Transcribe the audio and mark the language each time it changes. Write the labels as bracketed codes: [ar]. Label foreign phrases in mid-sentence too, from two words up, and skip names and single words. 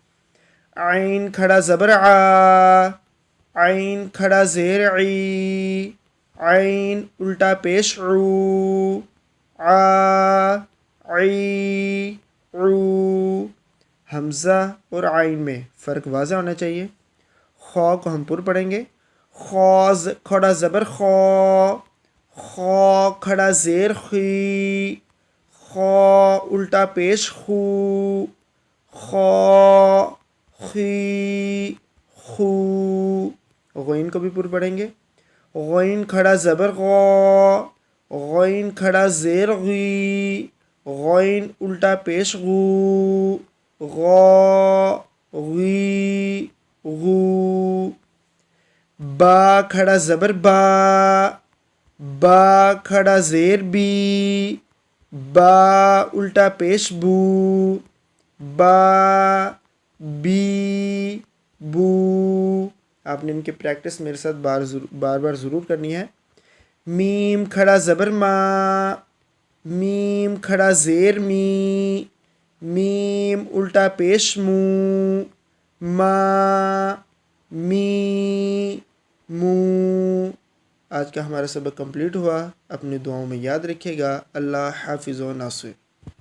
[ur] عین کھڑا زبر آ، عین کھڑا زیر عی، عین الٹا پیش عو، آ عی عو۔ حمزہ اور عین میں فرق واضح ہونا چاہیے۔ خو کو ہم پر پڑھیں گے۔ خوز کھڑا زبر خو، خو کھڑا زیر خی، خو الٹا پیش خو، خو خی خو۔ غین کو بھی پر پڑھیں گے۔ غین کھڑا زبر غو، غین کھڑا زیر غی، غین الٹا پیش غو، غو غی غو۔ با کھڑا زبر با، با کھڑا زیر بی، با الٹا پیش بو، با بی بو۔ آپ نے ان کی پریکٹس میرے ساتھ بار بار ضرور کرنی ہے۔ میم کھڑا زبر ما، میم کھڑا زیر می، میم الٹا پیش مو، ما می مو۔ آج کا ہمارا سبق کمپلیٹ ہوا، اپنی دعاؤں میں یاد رکھیے گا۔ اللہ حافظ و ناصر۔